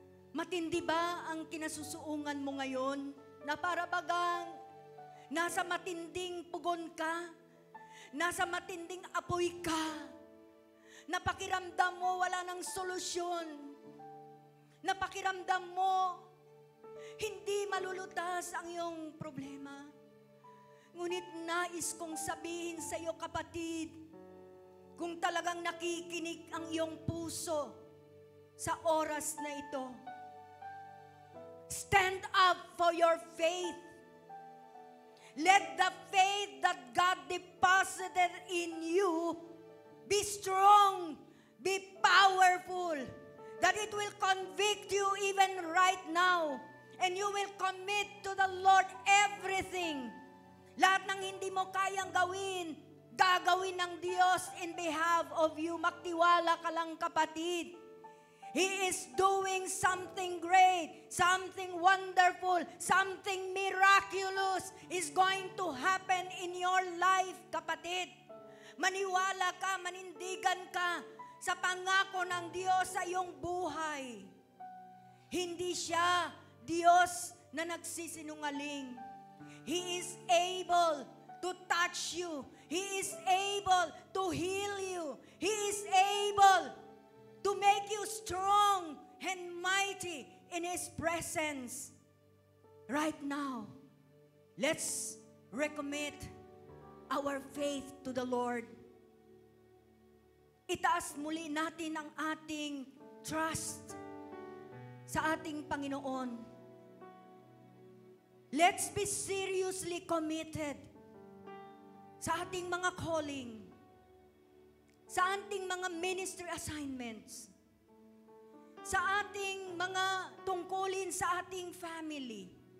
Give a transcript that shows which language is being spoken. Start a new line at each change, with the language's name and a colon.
Filipino: Matindi ba ang kinasusuungan mo ngayon na para bagang nasa matinding pugon ka, nasa matinding apoy ka, napakiramdam mo wala nang solusyon, napakiramdam mo hindi malulutas ang iyong problema. Ngunit nais kong sabihin sa iyo, kapatid, kung talagang nakikinig ang iyong puso sa oras na ito,
English: stand up for your faith. Let the faith that God deposited in you be strong, be powerful, that it will convict you even right now and you will commit to the Lord everything.
Filipino: Lahat ng hindi mo kayang gawin, gagawin ng Diyos
English: in behalf of you.
Filipino: Magtiwala ka lang, kapatid.
English: He is doing something great, something wonderful, something miraculous is going to happen in your life, kapatid.
Filipino: Maniwala ka, manindigan ka sa pangako ng Diyos sa iyong buhay. Hindi siya Diyos na nagsisinungaling.
English: He is able to touch you. He is able to heal you. He is able to make you strong and mighty in His presence. Right now, let's recommit our faith to the Lord.
Filipino: Itaas muli natin ang ating trust sa ating Panginoon.
English: Let's be seriously committed
Filipino: sa ating mga calling, sa ating mga ministry assignments, sa ating mga tungkulin sa ating family.